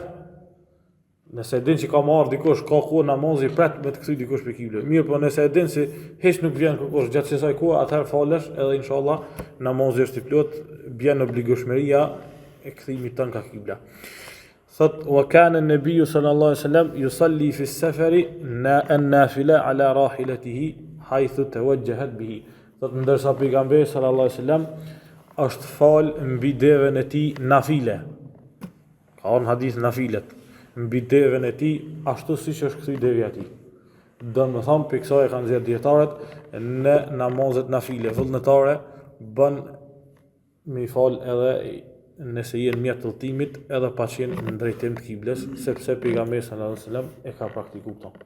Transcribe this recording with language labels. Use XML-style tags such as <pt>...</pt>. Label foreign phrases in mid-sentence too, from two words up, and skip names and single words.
<sq>Nëse e din që ka marrë dikush, ka kohë namazi pret me të kthy dikush për kiblën. Mirë, po nëse e din se hiç nuk vjen kërkosh gjatë kësaj kohe, atëherë falesh edhe inshallah namazi është i plot, bjen obligueshmëria e kthimit tën ka kibla.</sq> <ar>Thot وكان النبي صلى الله عليه وسلم يصلي في السفر النافلة على راحلته حيث توجهت به.</ar> <sq>Thot ndërsa pejgamberi</sq> <ar>صلى الله عليه وسلم</ar> <sq>është fal mbi devën e tij nafile. Ka një hadith nafilet. Mbi devën e tij ashtu siç është kthy devja e tij. Do të them për kësaj kanë zgjedhur dietarët në namazet nafile vullnetare bën me fal edhe nëse jenë mjet të udhëtimit edhe pa qenë në drejtim të kiblës, sepse pejgamberi</sq> <ar>صلى الله عليه وسلم</ar> <sq>e ka praktikuar këto.</sq>